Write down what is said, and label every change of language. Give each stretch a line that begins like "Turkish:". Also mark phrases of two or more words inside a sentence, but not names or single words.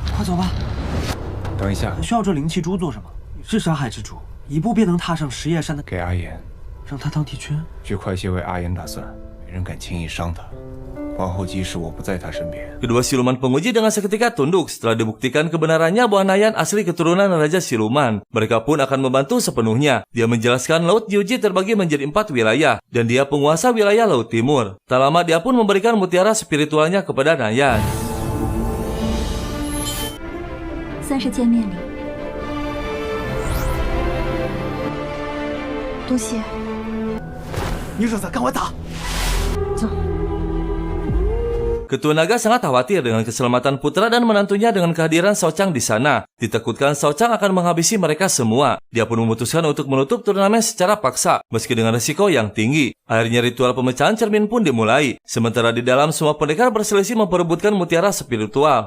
Chinese: 快走吧。等一下，需要这灵气珠做什么？你是山海之主，一步便能踏上石叶山的。给阿言，让他当帝君。据快些为阿言打算，没人敢轻易伤他。往后即使我不在他身边。
Indonesian: Kedua siluman penguji dengan seketika tunduk setelah dibuktikan kebenarannya bahwa Nayan asli keturunan Raja Siluman. Mereka pun akan membantu sepenuhnya. Dia menjelaskan Laut Jiuji terbagi menjadi 4 wilayah, dan dia penguasa wilayah Laut Timur. Tak lama dia pun memberikan mutiara spiritualnya kepada Nayan.
Chinese: 算是见面礼。多谢。女主子，跟我走。走。
Indonesian: Ketua Naga sangat khawatir dengan keselamatan putra dan menantunya dengan kehadiran Shao Chang di sana. Ditakutkan Shao Chang akan menghabisi mereka semua. Dia pun memutuskan untuk menutup turnamen secara paksa, meski dengan risiko yang tinggi. Akhirnya ritual pemecahan cermin pun dimulai. Sementara di dalam semua pendekar berselisih memperebutkan mutiara spiritual.